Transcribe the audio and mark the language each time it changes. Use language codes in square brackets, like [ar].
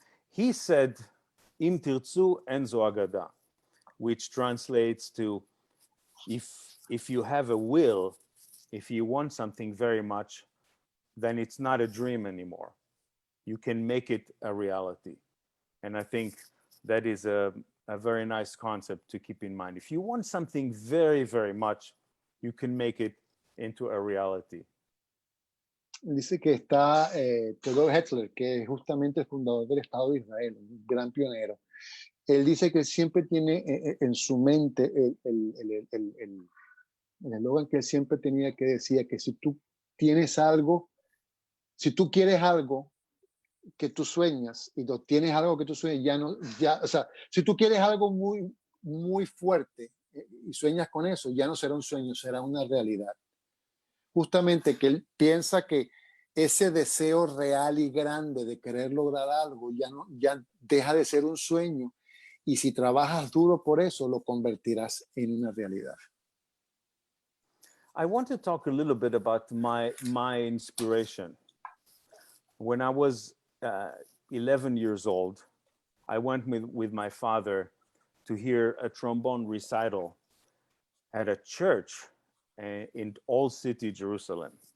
[en] He said, [he] Im tirtzu en zo agada, [en] which translates to, if you have a will, if you want something very much, then it's not a dream anymore. You can make it a reality. And I think that is a very nice concept to keep in mind. If you want something very, very much, you can make it into a reality. [es] Dice que está Theodor Herzl, que es justamente el fundador del Estado de Israel, un gran pionero. Él dice que siempre tiene en su mente el eslogan que él siempre tenía, que decía que si tú tienes algo, si tú quieres algo que tú sueñas y no tienes algo que tú sueñas, o sea, si tú quieres algo muy, muy fuerte y sueñas con eso, ya no será un sueño, será una realidad. Justamente que él piensa que ese deseo real y grande de querer lograr algo ya deja de ser un sueño, y si trabajas duro por eso, lo convertirás en una realidad. [en] I want to talk a little bit about my inspiration. When I was 11 years old, I went with my father to hear a trombone recital at a church in Old City, Jerusalem.